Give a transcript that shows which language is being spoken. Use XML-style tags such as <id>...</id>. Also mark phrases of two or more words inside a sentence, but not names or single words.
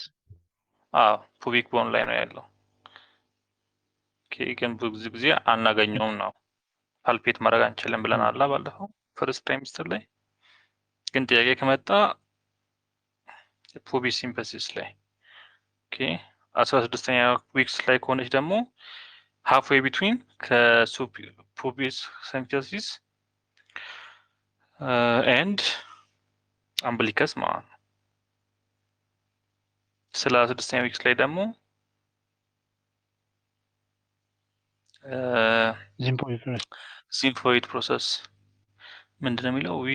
<en>pubic bone</en> <am>ላይ ነው ያለው ኦኬ ግን ብዙ ጊዜ አናገኘውም ነው ፓልፔት ማድረግ አንችልም ብለናል ባለፈው</am> <en>first trimester</en> <am>ላይ ግን ጥያቄ ከመጣ</am> <en>pubic symphysis</en> <am>ላይ ኦኬ 16ኛ ዊክስ ላይ ከሆነች ደግሞ</am> <en>halfway between</en> <am>ከፑቢስ ሲንተሲስ</am> <en>and umbilicus</en> <am>ማለት ነው ስለ 16ኛ ዊክስ ላይ ደግሞ</am> <en>xiphoid process</en> <am>ምንድነው የሚለው</am>